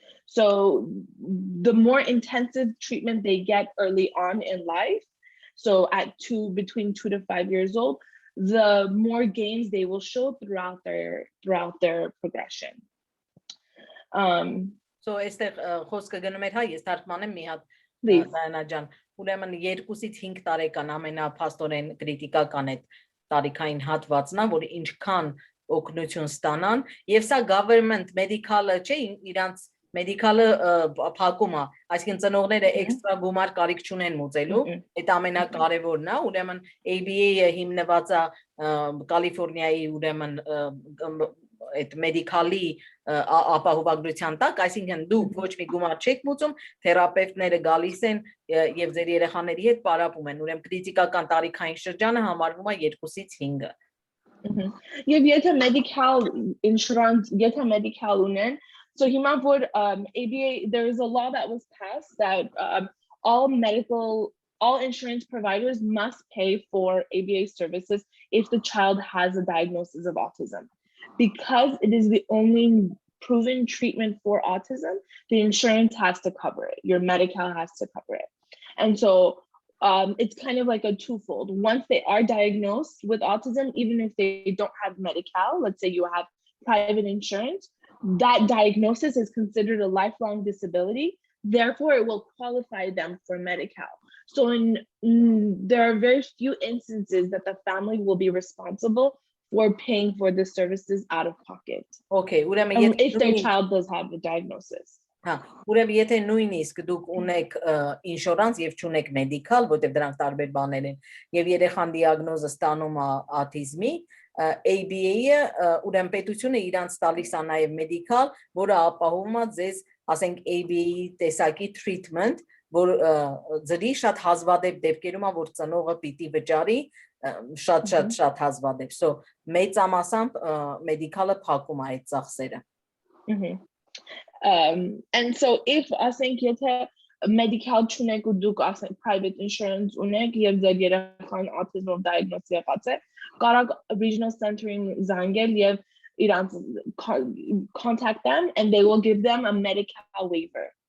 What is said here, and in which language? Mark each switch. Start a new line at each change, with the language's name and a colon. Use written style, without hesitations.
English: So the more intensive treatment they get early on in life, so at between 2 to 5 years old, the more gains they will show throughout their progression.
Armenian: So այստեղ խոսքը գնում էր, հա, ես թարգմանեմ մի հատ Դիանա ջան, ուրեմն 2-ից 5 տարեկան ամենափաստորեն կրիտիկական է տարիքային հատվածն է, որ ինչքան օգնություն ստանան, եւ սա government medical-ը չէ, իրանց medical-ը փակում է, այսինքն ծնողները էքստրա գումար կարիք չունեն մուծելու, այդ ամենակարևորն է, ուրեմն ABA-ը հիմնված է Կալիֆոռնիայի ուրեմն այդ մեդիկալի ապահովագրության տակ, այսինքն դուք ոչ մի գումար չեք մուծում, թերապևտները գալիս են եւ ձեր երեխաների հետ պարապում են, ուրեմն կրիտիկական տարիքային շրջանը համարվում է 2-ից 5-ը։ Եվ եթե medical insurance, եթե medical ունեն, so հիմա որ
English: ABA, there is a law that was passed that all insurance providers must pay for ABA services if the child has a diagnosis of autism. Because it is the only proven treatment for autism, the insurance has to cover it. Your Medi-Cal has to cover it. And so it's kind of like a twofold. Once they are diagnosed with autism, even if they don't have Medi-Cal, let's say you have private insurance, that diagnosis is considered a lifelong disability. Therefore, it will qualify them for Medi-Cal. So there are very few instances that the family will be responsible for paying for the services out of pocket. Okay, if their child does have the diagnosis.
Armenian: Ուրեմն եթե նույնիսկ դուք ունեք ինշորանս եւ չունեք մեդիկալ, որտեղ դրանք տարբեր բաներ են, եւ երեխան դիագնոզը ստանում է autism-ի, ABA-ը ուրեմն պետությունը իրանց տալիս է նաեւ մեդիկալ, որը ապահովում է ձեզ, ասենք ABA-ի տեսակի treatment, որ ձրի շատ հազվադեպ դեպքերում է, որ ծնողը պիտի վճարի շատ հազվադեպ, so մեծամասամբ մեդիկալը փակում է այդ ծախսերը։
English: And so if I think
Armenian: եթե medical չունեք ու դուք ասենք private insurance ունեք եւ ձեր երեխան autism diagnosis եղած է, կարող regional center-ին զանգել եւ իրանց
English: contact them and they will give them a medical waiver.